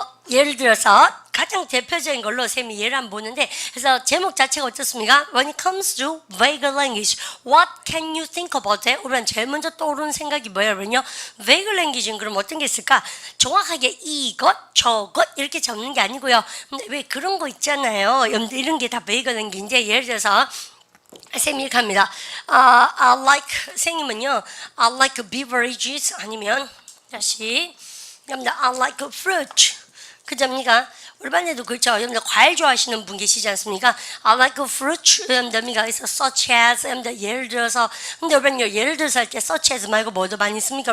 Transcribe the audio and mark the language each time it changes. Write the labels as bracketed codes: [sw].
[ko] 예를 들어서 가장 대표적인 걸로 쌤이 예를 한번 보는데, 그래서 제목 자체가 어떻습니까? [en] When it comes to vague language, what can you think about it? [ko] 우리는 제일 먼저 떠오르는 생각이 뭐예요? 그러면요, vague language는 그럼 어떤 게 있을까? 정확하게 이것, 저것 이렇게 적는 게 아니고요. 근데 왜 그런 거 있잖아요. 이런 게 다 vague language인데, 예를 들어서 쌤이 이렇게 합니다. [en] I like, [ko] 선생님은요, [en] I like beverages [ko] 아니면 다시 [en] I like fruit. [ko] 그접니까? 우리 반에도 그렇죠. 여러분들 과일 좋아하시는 분 계시지 않습니까? [en] I like fruit. [ko] 여러분들가 있어 such as. 여러분들 예를 들어서, 근데 여러분요 예를 들어서 할 때 such as 말고 뭐도 많이 씁니까?